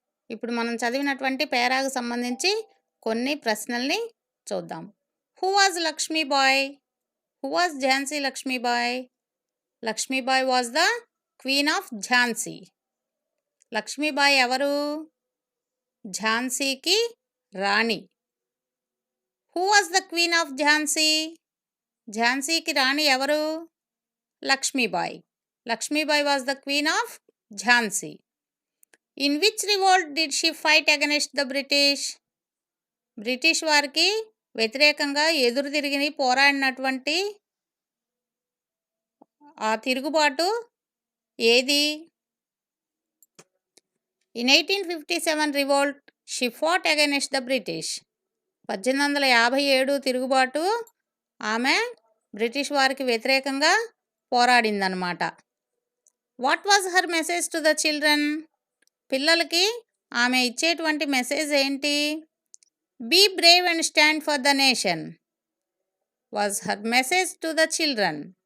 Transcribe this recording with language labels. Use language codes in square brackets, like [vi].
[te] ఇప్పుడు మనం చదివినటువంటి పేరాకు సంబంధించి కొన్ని ప్రశ్నల్ని చూద్దాం. [en] Who was Lakshmi Bai? Who was Jhansi Lakshmi Bai? Lakshmi Bai was the Queen of Jhansi. [te] Lakshmi Bai ఎవరు? ఝాన్సీకి రాణి. [en] Who was the Queen of Jhansi? [te] ఝాన్సీకి రాణి ఎవరు? [en] Lakshmi Bai. Lakshmi Bai was the Queen of Jhansi. In which revolt did she fight against the British? [te] British వారికి వ్యతిరేకంగా ఎదురు తిరిగి పోరాడినటువంటి ఆ తిరుగుబాటు ఏది? [en] In 1857 revolt, she fought against the British. [te] 1857 తిరుగుబాటు ఆమె బ్రిటిష్ వారికి వ్యతిరేకంగా పోరాడిందనమాట. [en] What was her message to the children? [te] పిల్లలకి ఆమె ఇచ్చేటువంటి మెసేజ్ ఏంటి? [en] Be brave and stand for the nation was her message to the children.